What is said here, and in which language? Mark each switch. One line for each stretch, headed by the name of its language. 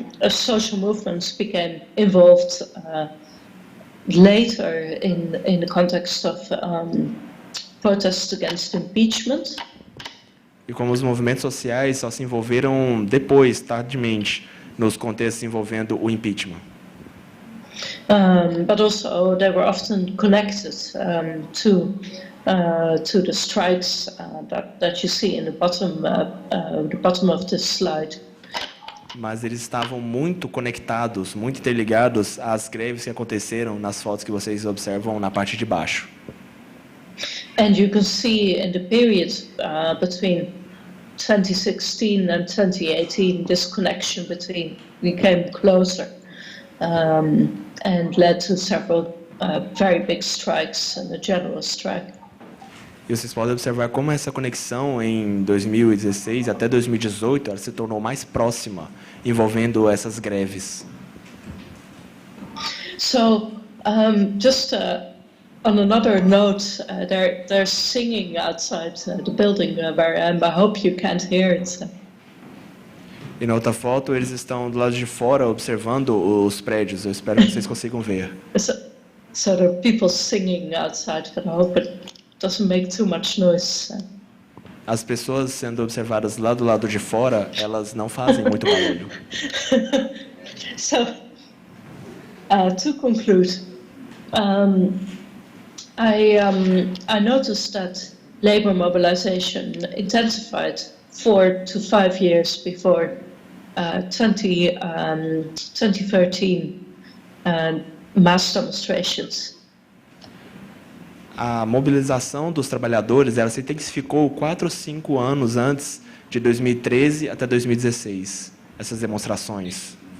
English: Social movements became involved later in the context of protests against impeachment.
Portuguese: E como os movimentos sociais só se envolveram depois, tardiamente, nos contextos envolvendo o impeachment.
English: But also they were often connected to the strikes that you see in the bottom of this slide.
Portuguese: Mas eles estavam muito conectados, muito interligados às greves que aconteceram nas fotos que vocês observam na parte de baixo.
English: And you can see in the period between 2016 and 2018, this connection became closer and led to several very big strikes and a general strike.
Portuguese: E vocês podem observar como essa conexão em 2016 até 2018 ela se tornou mais próxima, envolvendo essas greves.
English: So, just on another note, they're singing outside the building where I am. I hope you can't hear it.
Portuguese: E na outra foto eles estão do lado de fora observando os prédios. Eu espero que vocês consigam ver.
English: So there are people singing outside, but I hope it doesn't make too much noise.
Portuguese: As pessoas sendo observadas lá do lado de fora, elas não fazem muito barulho.
English: So, to conclude, I noticed that labor mobilization intensified 4 to 5 years before 2013 mass demonstrations.
Portuguese: A mobilização dos trabalhadores ela se intensificou 4 ou 5 anos antes de 2013 até 2016, essas demonstrações.